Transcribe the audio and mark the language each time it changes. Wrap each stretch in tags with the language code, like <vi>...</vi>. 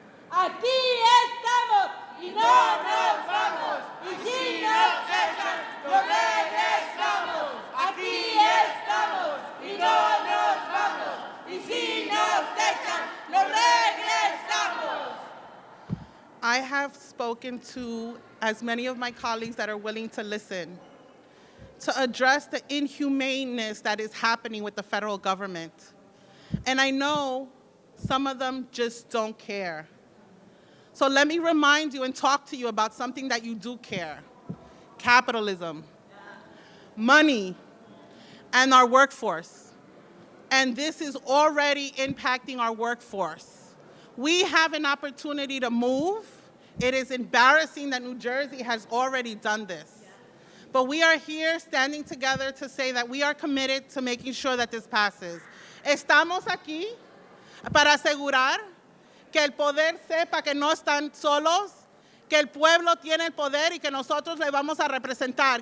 <es>Aquí estamos y no nos vamos. Y si nos echan, nos regresamos. Aquí estamos y no nos vamos. Y si nos echan, nos regresamos.</es> <en>I have spoken to as many of my colleagues that are willing to listen to address the inhumaneness that is happening with the federal government. And I know some of them just don't care. So let me remind you and talk to you about something that you do care: capitalism, money, and our workforce. And this is already impacting our workforce. We have an opportunity to move. It is embarrassing that New Jersey has already done this. But we are here standing together to say that we are committed to making sure that this passes.</en> <es>Estamos aquí para asegurar que el poder sepa que no están solos, que el pueblo tiene el poder y que nosotros le vamos a representar.</es>